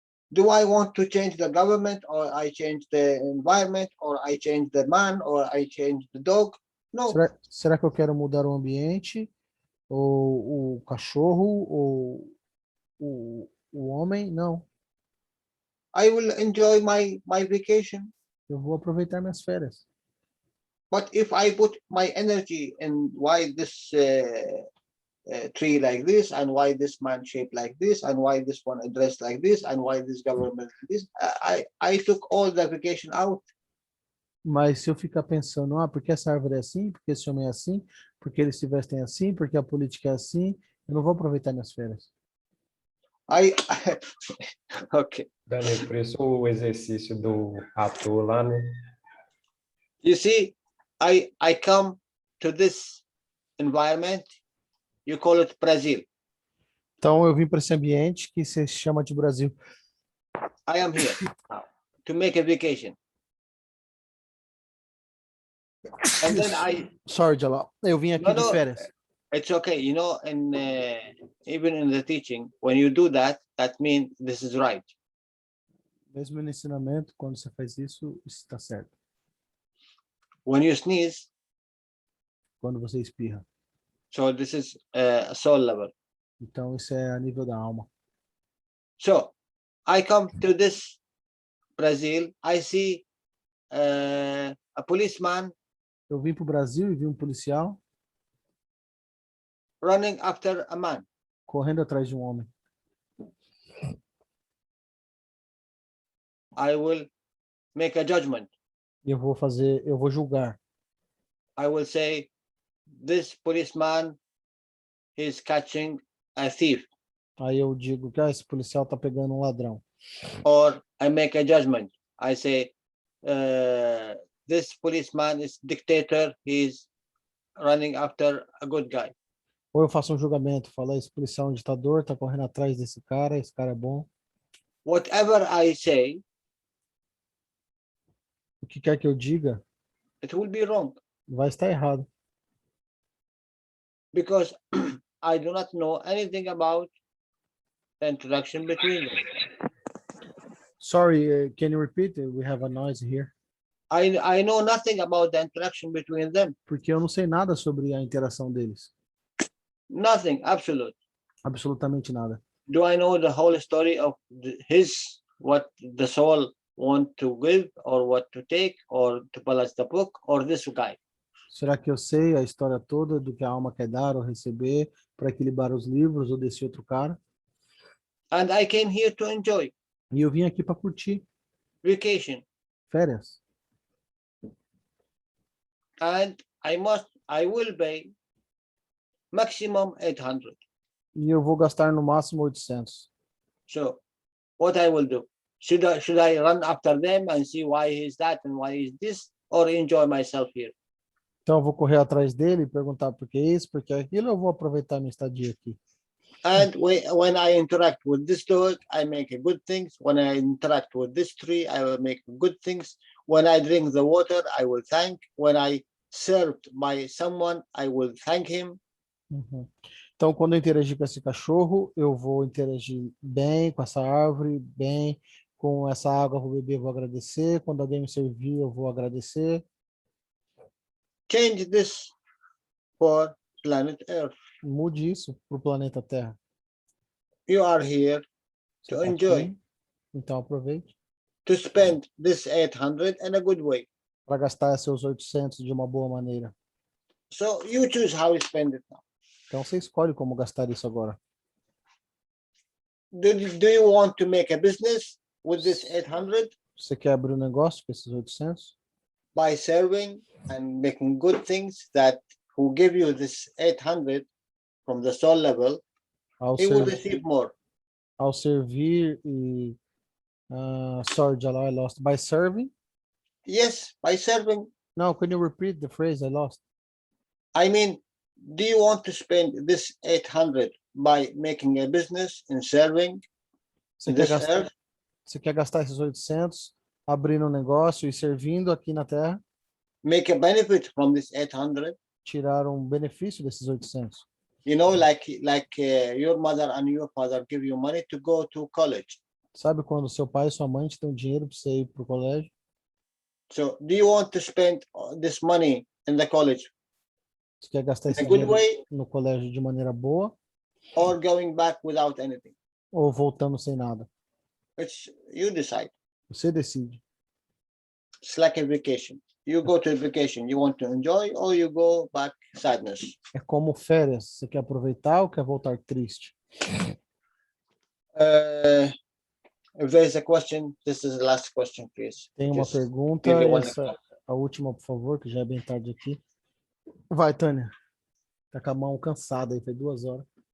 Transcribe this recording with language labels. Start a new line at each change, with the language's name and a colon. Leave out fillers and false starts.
English: do I want to change the government, or I change the environment, or I change the man, or I change the dog? No.
Portuguese: será que eu quero mudar o ambiente, ou o cachorro, ou o homem? Não.
English: I will enjoy my vacation.
Portuguese: Eu vou aproveitar minhas férias.
English: But if I put my energy in why this tree like this, and why this man shaped like this, and why this one dressed like this, and why this government like this, I took all the vacation out.
Portuguese: Mas se eu ficar pensando, porque essa árvore é assim, porque esse homem é assim, porque eles se vestem assim, porque a política é assim, eu não vou aproveitar minhas férias.
English: Okay.
Portuguese: Daniel, por isso o exercício do ator lá, né?
English: You see, I come to this environment, you call it Brazil.
Portuguese: Então eu vim para esse ambiente que se chama de Brasil.
English: I am here now to make a vacation. And then I, Sorry, Jalal.
Portuguese: Eu vim aqui no, de no, férias.
English: it's okay. You know, and even in the teaching, when you do that, that means this is right.
Portuguese: Mesmo no ensinamento, quando você faz isso, está certo.
English: When you sneeze,
Portuguese: Quando você espirra.
English: so this is a soul level.
Portuguese: Então, isso é a nível da alma.
English: So I come to this Brazil, I see a policeman
Portuguese: Eu vim para o Brasil e vi um policial
English: running after a man.
Portuguese: correndo atrás de um homem.
English: I will make a judgment.
Portuguese: E eu vou julgar.
English: I will say, this policeman is catching a thief.
Portuguese: Aí eu digo que esse policial está pegando um ladrão.
English: Or I make a judgment. I say, this policeman is dictator. He's running after a good guy.
Portuguese: Ou eu faço um julgamento, falo, esse policial é um ditador, está correndo atrás desse cara, esse cara é bom.
English: Whatever I say,
Portuguese: O que quer que eu diga,
English: it will be wrong.
Portuguese: vai estar errado.
English: Because I do not know anything about the interaction between them. Sorry, can you repeat? We have a noise here. I know nothing about the interaction between them.
Portuguese: Porque eu não sei nada sobre a interação deles.
English: Nothing, absolute.
Portuguese: Absolutamente nada.
English: Do I know the whole story of what the soul want to give or what to take or to balance the book or this guy?
Portuguese: Será que eu sei a história toda do que a alma quer dar ou receber para equilibrar os livros ou desse outro cara?
English: And I came here to enjoy.
Portuguese: E eu vim aqui para curtir.
English: Vacation.
Portuguese: Férias.
English: And I will pay maximum 800.
Portuguese: E eu vou gastar no máximo 800.
English: So what I will do? Should I run after them and see why he's that and why he's this, or enjoy myself here?
Portuguese: Então eu vou correr atrás dele e perguntar por que isso, por que aquilo, eu vou aproveitar minha estadia aqui.
English: And when I interact with this dog, I make good things. When I interact with this tree, I will make good things. When I drink the water, I will thank. When I served by someone, I will thank him. Uhum.
Portuguese: Então, quando eu interagir com esse cachorro, eu vou interagir bem com essa árvore, bem com essa água, eu vou beber, eu vou agradecer. Quando alguém me servir, eu vou agradecer.
English: Change this for planet Earth.
Portuguese: Mude isso para o planeta Terra.
English: You are here
Portuguese: Você
English: to
Portuguese: tá
English: enjoy,
Portuguese: aqui, então aproveite
English: to spend this 800 in a good way.
Portuguese: para gastar seus 800 de uma boa maneira.
English: So you choose how you spend it now.
Portuguese: Então você escolhe como gastar isso agora.
English: Do you want to make a business with this 800
Portuguese: Você quer abrir um negócio com esses 800?
English: by serving and making good things that who give you this 800 from the soul level,
Portuguese: Ao,
English: he will
Portuguese: ser,
English: receive more.
Portuguese: ao servir e...
English: sorry, Jalal, I lost. By serving? Yes, by serving. No, can you repeat the phrase? I lost. I mean, do you want to spend this 800 by making a business and serving
Portuguese: Você
English: this
Portuguese: quer gastar,
English: earth?
Portuguese: você quer gastar esses 800 abrindo um negócio e servindo aqui na Terra?
English: Make a benefit from this 800?
Portuguese: Tirar um benefício desses 800?
English: You know, like your mother and your father give you money to go to college.
Portuguese: Sabe quando seu pai e sua mãe te dão dinheiro para você ir para o colégio?
English: So do you want to spend this money in the college
Portuguese: Você quer gastar
English: in
Portuguese: esse
English: a good
Portuguese: dinheiro
English: way
Portuguese: no colégio de maneira boa
English: or going back without anything?
Portuguese: ou voltando sem nada?
English: You decide.
Portuguese: Você decide.
English: It's like a vacation. You go to a vacation, you want to enjoy or you go back sadness.
Portuguese: É como férias. Você quer aproveitar ou quer voltar triste?
English: If there is a question, this is the last question, please.
Portuguese: Tem uma
English: Just
Portuguese: pergunta,
English: give you one
Portuguese: essa a última, por favor, que já é bem tarde aqui. Vai, Tânia. Tá com a mão cansada aí, foi 2 horas.